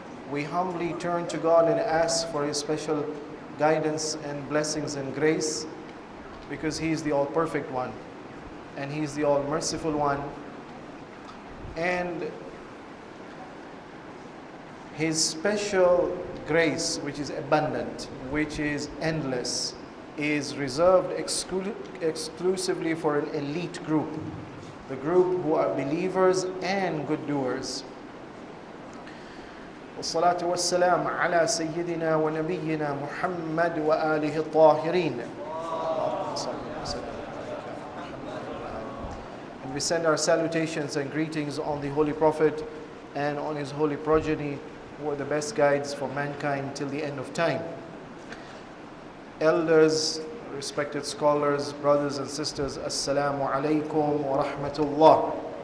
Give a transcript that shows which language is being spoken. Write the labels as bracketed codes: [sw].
[en] We humbly turn to God and ask for His special guidance and blessings and grace, because He is the all-perfect one, and He is the all-merciful one, and His special grace, which is abundant, which is endless, is reserved exclusively for an elite group, the group who are believers and good doers. [ar] والصلاة والسلام على سيدنا ونبينا محمد وآله الطاهرين. [en] And we send our salutations and greetings on the Holy Prophet and on his holy progeny, who are the best guides for mankind till the end of time. Elders, respected scholars, brothers and sisters, Assalamu alaikum wa rahmatullah.